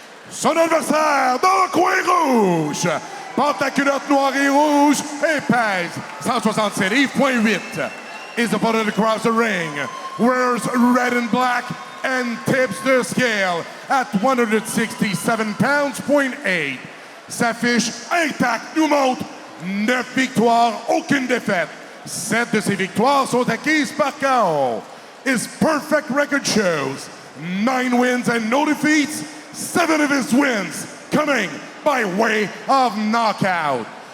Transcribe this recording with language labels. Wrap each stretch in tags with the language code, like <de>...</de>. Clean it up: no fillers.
<fr>Son adversaire dans le coin rouge porte la culotte noire et rouge et pèse 167 livres.8.</fr> <en>His opponent across the ring wears red and black and tips the scale at 167 pounds.8.</en> <fr>Sa fiche intacte nous montre 9 victoires, aucune défaite. 7 de ses victoires sont acquises par KO.</fr> <en>His perfect record shows 9 wins and no defeats, 7 of his wins coming by way of knockout.</en>